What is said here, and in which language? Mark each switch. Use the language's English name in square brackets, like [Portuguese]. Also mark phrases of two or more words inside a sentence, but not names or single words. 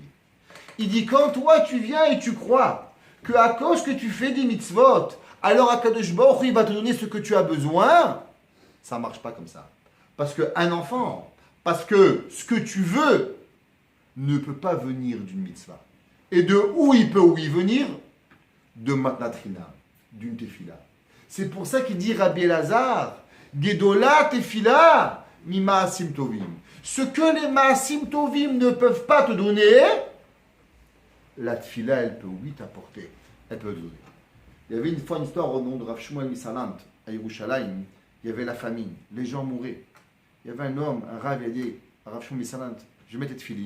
[French] Il dit, quand toi tu viens et tu crois que à cause que tu fais des mitzvot, alors [Hebrew] הקדוש ברוך הוא, [French] il va te donner ce que tu as besoin, ça ne marche pas comme ça. Parce qu'un enfant, parce que ce que tu veux ne peut pas venir d'une mitzvah. Et de où il peut venir? De matnatrina, d'une tefila. C'est pour ça qu'il dit Rabbi Elazar, [Hebrew] גדולה תפילה ממעשים טובים. [French] Ce que les [Hebrew] מעשים טובים [French] ne peuvent pas te donner, la tefila, elle peut oui t'apporter. Elle peut te donner. Il y avait une fois une histoire au nom de Rav Shmuel Misalant à Yerushalayim. Il y avait la famine, les gens mouraient. Il y avait un homme, un Rav, il a dit à Rav Shmuel Misalant, je vais mettre tes tefilines.